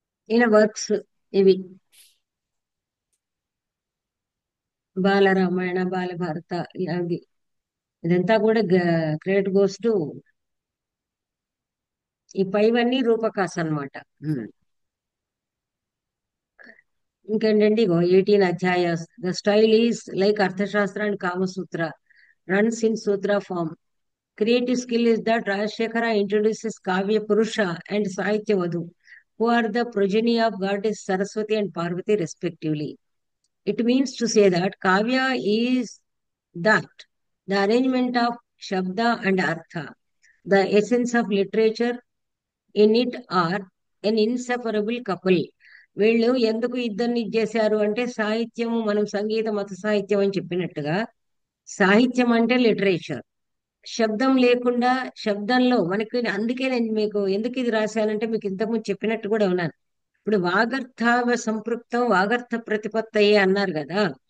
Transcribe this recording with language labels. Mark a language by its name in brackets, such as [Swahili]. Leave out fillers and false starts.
[Telugu] ఈయన వర్క్స్ ఇవి: బాలరామాయణ, బాలభారత, అది ఇదంతా కూడా [English] credit goes to [Telugu] ఈ పైవన్నీ రూపకాస్ అన్నమాట. ఇంకేంటండి, ఇగో 18 అధ్యాయాస్. [English] The style is like Arthashastra and Kamasutra, runs in sutra form. Creative skill is that Rajashekara introduces Kavya Purusha and Sahitya Vadhu, who are the progeny of goddess Saraswati and Parvati respectively. It means to say that Kavya is that the arrangement of Shabda and Artha, the essence of literature in it are an inseparable couple. [Telugu] వీళ్ళు ఎందుకు ఇద్దరిని చేశారు అంటే, సాహిత్యము మనం సంగీత మత సాహిత్యం అని చెప్పినట్టుగా, సాహిత్యం అంటే లిటరేచర్. శబ్దం లేకుండా, శబ్దంలో మనకి, అందుకే నేను మీకు ఎందుకు ఇది రాశానంటే, మీకు ఇంతకుముందు చెప్పినట్టు కూడా ఉన్నాను. ఇప్పుడు వాగర్థావ సంపృక్తం వాగర్థ ప్రతిపత్తయే అన్నారు కదా.